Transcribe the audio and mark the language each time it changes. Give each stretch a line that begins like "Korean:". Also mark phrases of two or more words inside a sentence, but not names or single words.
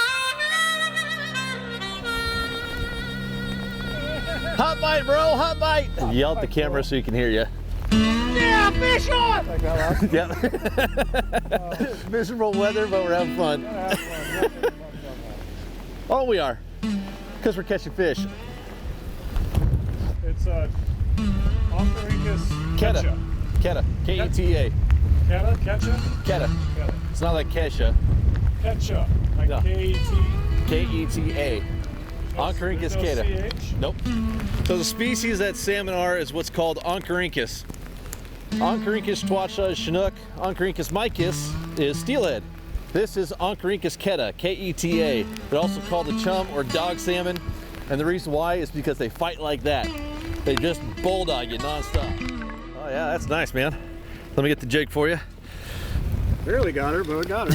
English: Hot bite, bro, hot bite. Yell at the camera so you can hear you. Yeah, fish on! Like that last Yeah. Miserable weather, but we're having fun. Oh, we are, because we're catching fish. It's Oncorhynchus Keta. Keta. K-E-T-A. Keta? Ketcha? Keta. Keta. It's not like Kesha. Ketcha. Like No. K-E-T. K-E-T-A. Oncorhynchus There's no Keta. CH? Nope. So the species that salmon are is what's called Oncorhynchus. Oncorhynchus tuacha is Chinook. Oncorhynchus micus is steelhead. This is Oncorhynchus Keta, K-E-T-A. They're also called the chum or dog salmon. And the reason why is because they fight like that. They just bulldog you nonstop. Oh yeah, that's nice, man. Let me get the jig for you. Barely got her, but I got her.